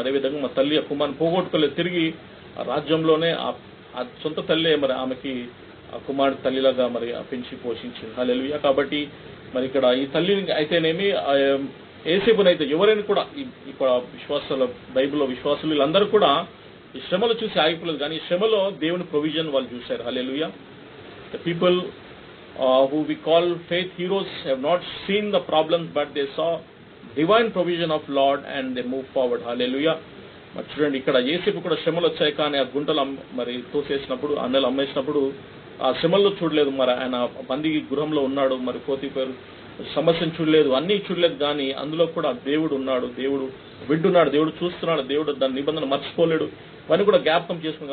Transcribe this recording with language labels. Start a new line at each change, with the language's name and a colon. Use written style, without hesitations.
Telugu: అదేవిధంగా మా తల్లి ఆ కుమారుని పోగొట్టుకోలేదు, తిరిగి ఆ రాజ్యంలోనే ఆ సొంత తల్లి మరి ఆమెకి ఆ కుమారుడు తల్లిలాగా మరి పెంచి పోషించింది. హల్లెలూయా. కాబట్టి మరి ఇక్కడ ఈ తల్లిని అయితేనేమి ఏసేపునైతే ఎవరైనా కూడా ఇక్కడ విశ్వాసాల బైబిల్లో విశ్వాసులు వీళ్ళందరూ కూడా ఈ శ్రమలు చూసి ఆగిపోలేదు, కానీ ఈ శ్రమలో దేవుని ప్రొవిజన్ వాళ్ళు చూశారు. హల్లెలూయా.
English: The people who we call faith heroes have not seen the problems, but they saw divine provision of Lord and they move forward. Hallelujah.
Telugu: మరి చూడండి, ఇక్కడ యేసేపు కూడా శ్రమలు వచ్చాయి, కానీ ఆ గుంటలు మరి తోసేసినప్పుడు అన్నలు అమ్మేసినప్పుడు ఆ శ్రమల్లో చూడలేదు. మరి ఆయన బందీ గృహంలో ఉన్నాడు, మరి పోతీఫరు సమస్యను చూడలేదు, అన్నీ చూడలేదు, కానీ అందులో కూడా దేవుడు ఉన్నాడు, దేవుడు వింటున్నాడు, దేవుడు చూస్తున్నాడు, దేవుడు దాని నిబంధన మర్చిపోలేడు, ఇవన్నీ కూడా జ్ఞాపకం చేసుకున్నాం.